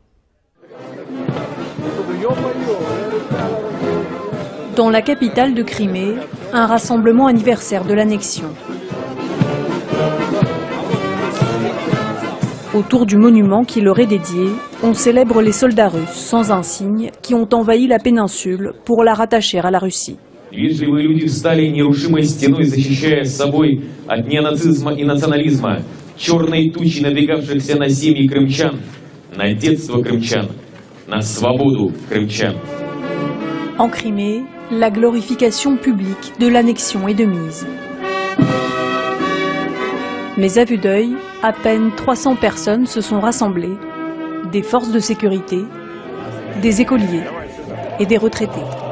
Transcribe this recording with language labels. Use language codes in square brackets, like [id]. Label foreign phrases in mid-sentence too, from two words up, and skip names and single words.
[fr] Dans la capitale de Crimée, un rassemblement anniversaire de l'annexion. Autour du monument qui leur est dédié, on célèbre les soldats russes sans insigne qui ont envahi la péninsule pour la rattacher à la Russie. [ru] Вежливые люди встали нерушимой стеной, защищая с собой от ненацизма и национализма, черной тучи надвигавшихся на семьи крымчан, на детство крымчан, на свободу крымчан. [fr] En Crimée, la glorification publique de l'annexion est de mise. Mais à vue d'œil, à peine 300 personnes se sont rassemblées, des forces de sécurité, des écoliers et des retraités.